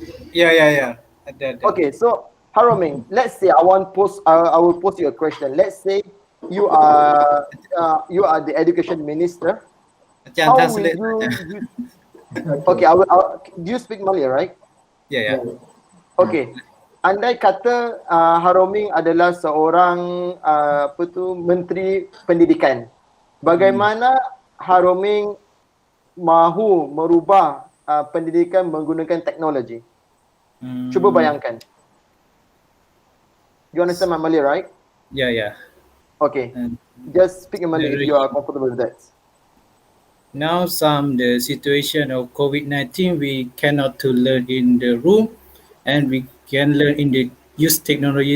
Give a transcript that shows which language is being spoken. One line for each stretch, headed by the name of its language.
English: Yeah. Okay, so Haroming, let's say I will pose you a question. Let's say you are the education minister. How will you? Okay, do you speak Malay, right? Yeah. Okay.
Malay: Andai kata Haroming adalah seorang menteri pendidikan, bagaimana Haroming mahu merubah pendidikan menggunakan teknologi? Cuba bayangkan.
English: You understand my Malay, right? Yeah. Okay. Just speak in Malay if you are comfortable with that. Now, the situation of COVID-19, we cannot to learn in the room, and we can learn in the use technology.